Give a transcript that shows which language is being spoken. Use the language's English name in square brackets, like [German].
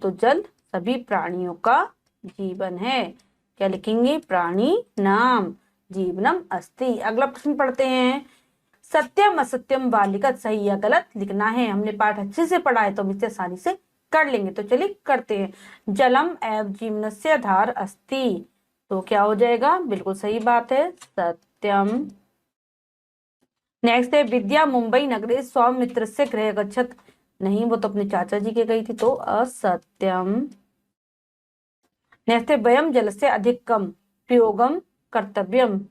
[Hindi] तो जल सभी प्राणियों का जीवन है। क्या लिखेंगे, [Sanskrit] प्राणी नाम जीवनम अस्ति। [Hindi] अगला प्रश्न पढ़ते हैं। [Sanskrit] सत्यम असत्यम वालिकत, [Hindi] सही या गलत लिखना है। हमने पाठ अच्छे से पढ़ा है तो हम इसे आसानी से कर लेंगे। तो चलिए करते हैं। [Sanskrit] जलम एव जीवनस्य आधार अस्ति। [Hindi] तो क्या हो जाएगा, बिल्कुल सही बात है, सत्यम। नेक्स्ट है। [Sanskrit] विद्या मुंबई नगरे स्वमित्र से गृह गच्छत। [Hindi] नहीं, वो तो अपने चाचा जी के गई थी, तो असत्यम। नेक्स्ट है। [Sanskrit] वयम जल से अधिकम प्रयोगम कर्तव्यम।